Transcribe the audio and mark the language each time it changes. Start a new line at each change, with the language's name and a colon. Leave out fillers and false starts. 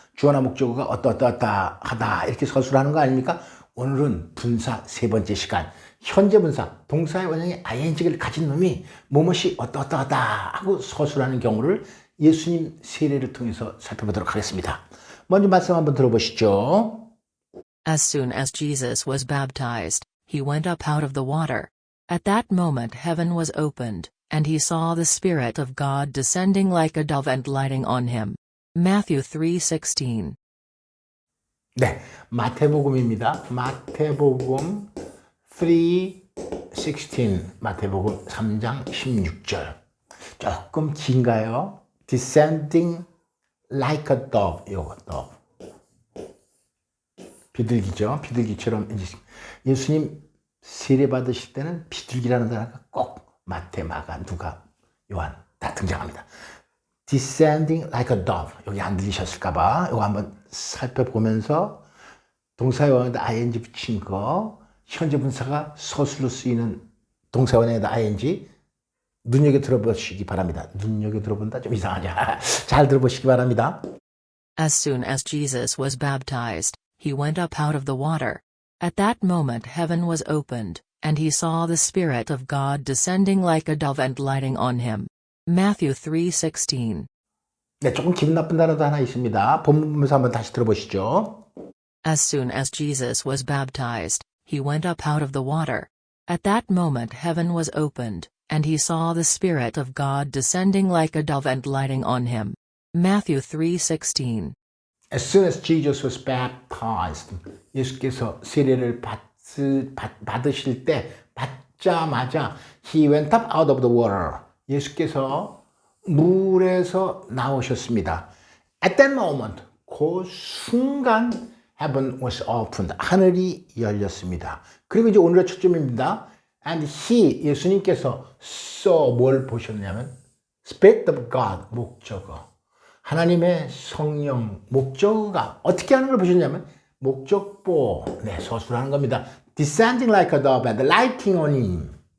Korean: 주어나 목적어가 어떠어떠하다 하다 이렇게 서술하는 거 아닙니까? 오늘은 분사 세 번째 시간. 현재 분사, 동사의 원형이 ing를 가진 놈이 뭐뭇이 어떠어떠하다 하고 서술하는 경우를 예수님 세례를 통해서 살펴보도록 하겠습니다. 먼저 말씀 한번 들어보시죠.
English: As soon as Jesus was baptized, he went up out of the water. At that moment heaven was opened, and he saw the Spirit of God descending like a dove and lighting on him. Matthew 3:16.
Korean: 네, 마태복음입니다. 마태복음 3:16, 마태복음 3장 16절. 조금 긴가요?
English: Descending like a dove,
Korean: 요거 dove. 비둘기죠. 비둘기처럼 예수님 세례 받으실 때는 비둘기라는 단어가 꼭 마태, 마가, 누가, 요한 다 등장합니다.
English: Descending like a dove.
Korean: 여기 안 들리셨을까봐 이거 한번 살펴보면서 동사의 원형에다 ing 붙인 거, 현재 분사가 서술로 쓰이는 동사의 원형에다 ing 눈여겨 들어보시기 바랍니다. 눈여겨 들어본다 좀 이상하냐. 잘 들어보시기 바랍니다.
English: As soon as Jesus was baptized, he went up out of the water. At that moment heaven was opened, and he saw the Spirit of God descending like a dove and lighting on him. Matthew 3:16.
Korean: 네, 조금 기분 나쁜 단어도 하나 있습니다. 본문 보면서 한번 다시 들어보시죠.
English: As soon as Jesus was baptized, he went up out of the water. At that moment heaven was opened, and he saw the Spirit of God descending like a dove and lighting on him. Matthew 3:16. As soon as Jesus was baptized,
Korean: 예수께서 세례를 받으실 때 받자마자
English: he went up out of the water.
Korean: 예수께서 물에서 나오셨습니다.
English: At that moment,
Korean: 그 순간
English: heaven was opened.
Korean: 하늘이 열렸습니다. 그리고 이제 오늘의 초점입니다.
English: And he,
Korean: 예수님께서 saw 뭘 보셨냐면 Spirit of God, 목적어. 하나님의 성령, 목적어가 어떻게 하는 걸 보셨냐면 목적보, 네, 서술하는 겁니다.
English: Descending like a dove and lighting on him.